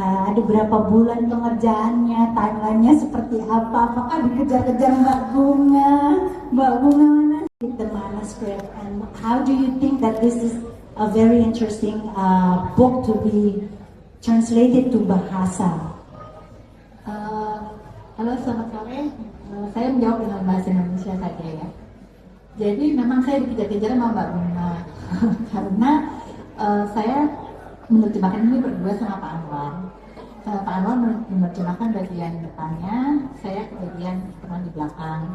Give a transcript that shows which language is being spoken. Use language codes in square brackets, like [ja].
[id] Ada berapa bulan pengerjaannya, timelinenya seperti apa? Apakah dikejar-kejar Mbak Bunga? Mbak Bunga mana? [en] The manuscript, and how do you think that this is a very interesting book to be translated to bahasa? [id] Halo, selamat sore. Saya menjawab dengan bahasa Indonesia saja ya. Jadi memang saya dikejar-kejar sama Mbak Bunga karena saya menerjemahkan ini berdua sama Pak Anwar. Pak Anwar menerjemahkan bagian depannya, saya ke bagian di belakang.